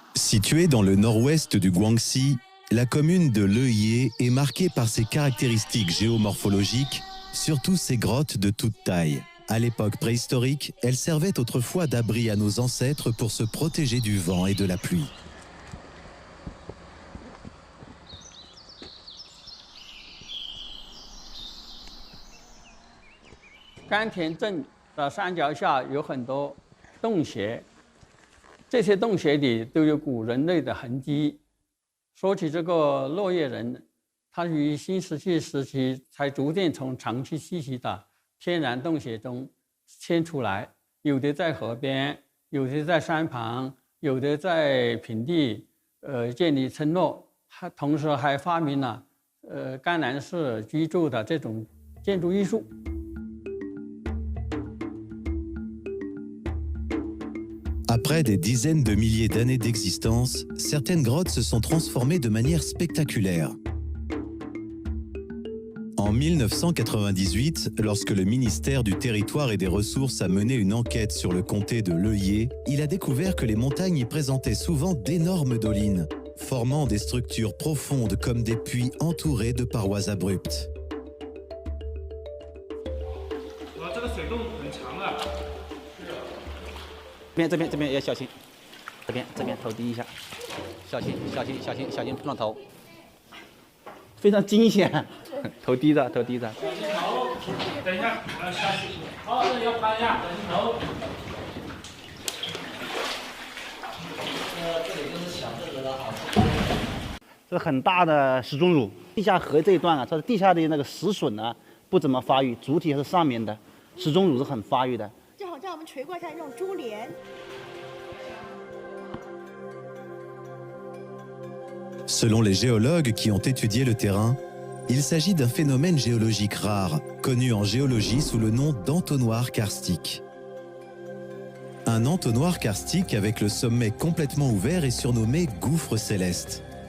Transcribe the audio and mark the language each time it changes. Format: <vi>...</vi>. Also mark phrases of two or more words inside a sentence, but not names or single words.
<fr>Située dans le nord-ouest du Guangxi, la commune de Leyé est marquée par ses caractéristiques géomorphologiques, surtout ses grottes de toute taille. À l'époque préhistorique, elles servaient autrefois d'abri à nos ancêtres pour se protéger du vent et de la pluie.</fr> <zh>甘田镇的山脚下有很多洞穴，这些洞穴里都有古人类的痕迹。说起这个落叶人，他于新石器时期才逐渐从长期栖息的天然洞穴中迁出来，有的在河边，有的在山旁，有的在平地，建立村落。同时还发明了甘南式居住的这种建筑艺术。</zh> <fr>Après des dizaines de milliers d'années d'existence, certaines grottes se sont transformées de manière spectaculaire. En 1998, lorsque le ministère du Territoire et des Ressources a mené une enquête sur le comté de Leyé, il a découvert que les montagnes y présentaient souvent d'énormes dolines, formant des structures profondes comme des puits entourés de parois abruptes.</fr> <zh>这边要小心，这边头低一下，小心碰到头，非常惊险，头低着。等一下，下去，好，要趴下，小心头。这里就是小个子的好处。这是很大的石钟乳，地下河这一段啊，它的地下的那个石笋呢不怎么发育，主体是上面的，石钟乳是很发育的。正好在我们垂过像这种珠帘。</zh> <fr>Selon les géologues qui ont étudié le terrain, il s'agit d'un phénomène géologique rare, connu en géologie sous le nom d'entonnoir karstique. Un entonnoir karstique avec le sommet complètement ouvert est surnommé gouffre céleste.</fr>